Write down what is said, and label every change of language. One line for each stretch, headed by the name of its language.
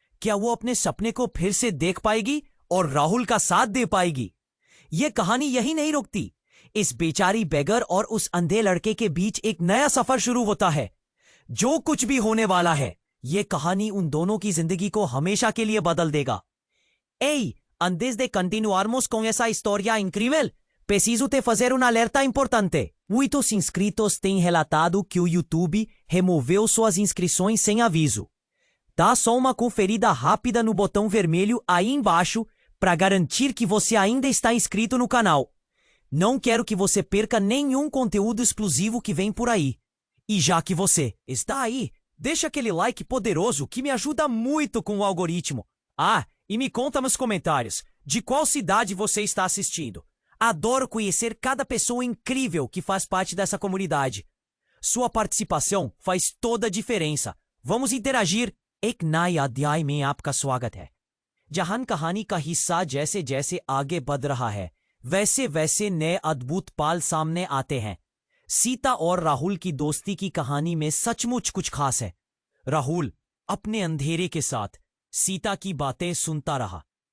Hindi: क्या वो अपने सपने को फिर से देख पाएगी और राहुल का साथ दे पाएगी? ये कहानी यही नहीं रुकती। इस बेचारी बेगर और उस अंधे लड़के के बीच एक नया सफर शुरू होता है। जो कुछ भी होने वाला है, ये कहानी उन दोनों की जिंदगी को हमेशा के लिए बदल देगा।
Portuguese: Ei, antes de continuarmos con esa historia incrível, preciso te fazer um alerta importante. Muitos inscritos têm relatado que o YouTube removeu suas inscrições sem aviso. Dá só uma conferida rápida no botão vermelho aí embaixo para garantir que você ainda está inscrito no canal. Não quero que você perca nenhum conteúdo exclusivo que vem por aí. E já que você está aí, deixa aquele like poderoso que me ajuda muito com o algoritmo. Ah, e me conta nos comentários de qual cidade você está assistindo. Adoro conhecer cada pessoa incrível que faz parte dessa comunidade. Sua participação faz toda a diferença. Vamos interagir.
Hindi: एक नए अध्याय में आपका स्वागत है, जहां कहानी का हिस्सा जैसे जैसे आगे बढ़ रहा है, वैसे वैसे नए अद्भुत पाल सामने आते हैं। सीता और राहुल की दोस्ती की कहानी में सचमुच कुछ खास है। राहुल अपने अंधेरे के साथ सीता की बातें सुनता रहा।